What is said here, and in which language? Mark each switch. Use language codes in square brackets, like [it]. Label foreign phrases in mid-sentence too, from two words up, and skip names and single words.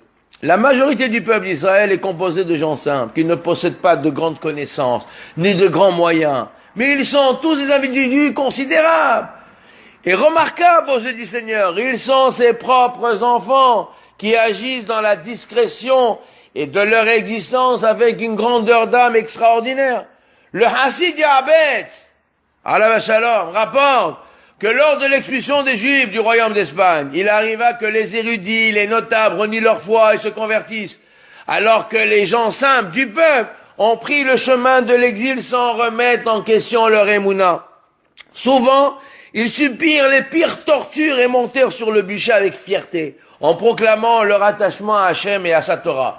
[fr] La majorité du peuple d'Israël est composée de gens simples, qui ne possèdent pas de grandes connaissances, ni de grands moyens, mais ils sont tous des individus considérables et remarquables aux yeux du Seigneur. Ils sont ses propres enfants, qui agissent dans la discrétion et de leur existence avec une grandeur d'âme extraordinaire. Le Hassid Ya'abetz, [he] עליו שלום, [fr] rapporte que lors de l'expulsion des Juifs du royaume d'Espagne, il arriva que les érudits, les notables renient leur foi et se convertissent, alors que les gens simples du peuple ont pris le chemin de l'exil sans remettre en question leur émouna. Souvent, ils subirent les pires tortures et montèrent sur le bûcher avec fierté, en proclamant leur attachement à Hachem et à sa Torah.